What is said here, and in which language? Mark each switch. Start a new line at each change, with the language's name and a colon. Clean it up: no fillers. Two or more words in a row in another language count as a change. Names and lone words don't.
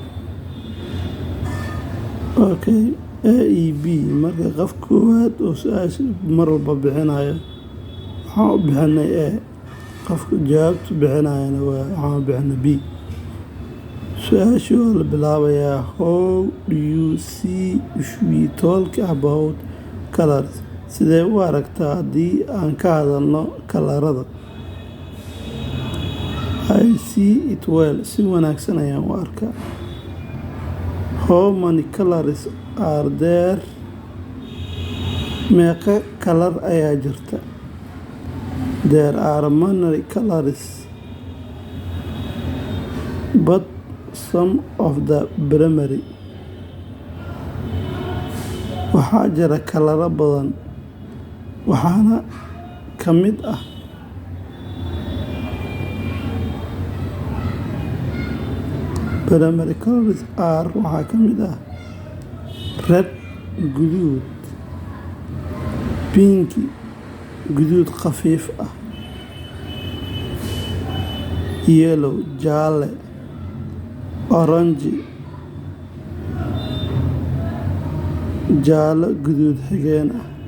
Somali: Okay, A iyo B marka qof koowaad oo su'aasha mar walba bixinayo waxaan u bixinay A, qofka jawaabta bixinayana waxaan u bixinay B. Su'aasha waa la bilaabayaa.
English: How do you see if we talk about colors?
Somali: Sidee u aragtaa haddii aan ka hadalno kalarada?
English: I see it well.
Somali: Si wanaagsan ayaan u arkaa.
English: How many colors are there?
Somali: Meeqa kalar ayaa jirta?
English: There are many colors, but some of the primary.
Somali: Waxaa jira kalaro badan, waxaana ka mid ah
English: primary colors are
Somali: waxaa ka mid ah red guduud, pink guduud khafiif ah, yellow jaalle, orange jaalle guduud xigeen ah,